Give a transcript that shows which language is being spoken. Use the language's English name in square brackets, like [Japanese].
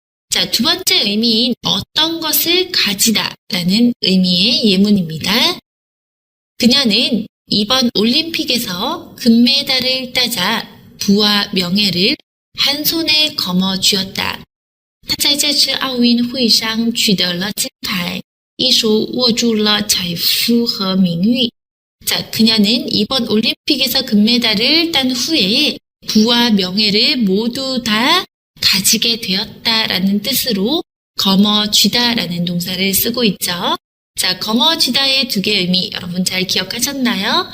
[Korean] 자, 두 번째 의미인 어떤 것을 가지다라는 의미의 예문입니다. 그녀는 이번 올림픽에서 금메달을 따자 부와 명예를 한 손에 거머쥐었다. [Chinese] 她在这次奥运会上取得了金牌，一手握住了财富和名誉. [Korean] 자, 그녀는 이번 올림픽에서 금메달을 딴 후에 부와 명예를 모두 다 가지게 되었다라는 뜻으로 거머쥐다라는 동사를 쓰고 있죠. 자, 거머쥐다의 두 개의 의미 여러분 잘 기억하셨나요?